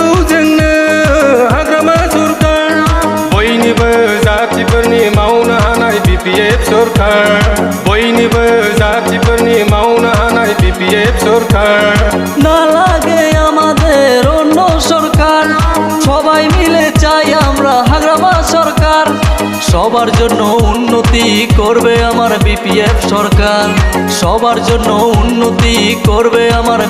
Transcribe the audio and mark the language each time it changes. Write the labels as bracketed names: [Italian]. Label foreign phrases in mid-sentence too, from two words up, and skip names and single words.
[Bodo] जोंनो हाग्रामा सरकार बयनिबो जातिफोरनि मावनो हानाय BPF सरकार बयनिबो जातिफोरनि मावनो हानाय BPF सरकार [Bangla] না লাগে আমাদের অন্য সরকার সবাই মিলে চাই আমরা হাগ্রামা সরকার সবার জন্য উন্নতি করবে আমার BPF সরকার সবার জন্য উন্নতি করবে আমার